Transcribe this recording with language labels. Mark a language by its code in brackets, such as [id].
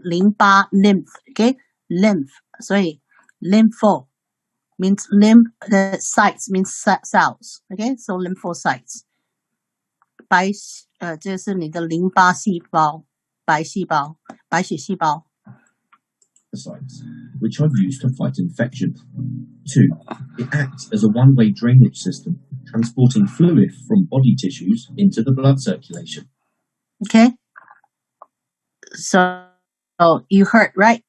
[en] 淋巴 lymph, okay? Lymph, 所以 lympho means lymph, the sites means cells, okay? So lymphocytes. [zh] 这是你的淋巴细胞，白血细胞。 [en] lymphocytes, which are used to fight infection. 2. It acts as a one-way drainage system, transporting fluid from body tissues into the blood circulation. Okay. So you heard, right?